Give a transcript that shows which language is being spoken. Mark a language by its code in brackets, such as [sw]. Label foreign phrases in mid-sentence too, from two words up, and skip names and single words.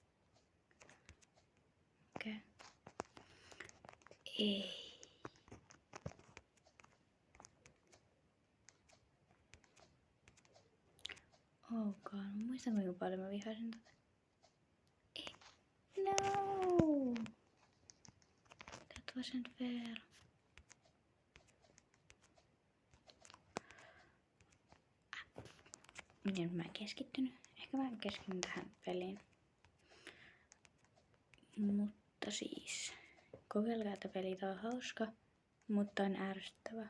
[fi] Okei. Ei. [en] Oh god, [fi] mä muistan kuinka paljon mä vihasin tätä. Ei. No! [en] That wasn't fair. [fi] Nyt mä en keskittynyt. Ehkä mä keskityn tähän peliin. Mutta siis, kokeilkaa, että peli on hauska, mutta on ärsyttävä.